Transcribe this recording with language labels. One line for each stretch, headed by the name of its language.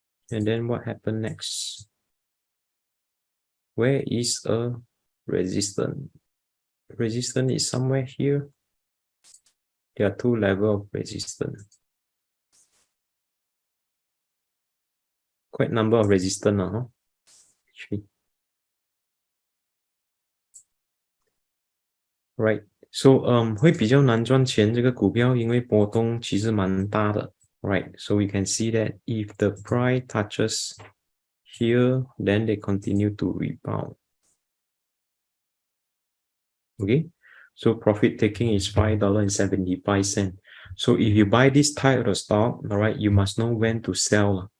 English: And then what happened next? Where is a resistance? Resistance is somewhere here. There are two levels of resistance. Quite number of resistance, actually. Right.
Chinese: So 会比较难赚钱这个股票，因为波动其实蛮大的。
English: Right. So we can see that if the price touches here, then they continue to rebound. Okay. So profit taking is $5.75. So if you buy this type of stock, all right, you must know when to sell.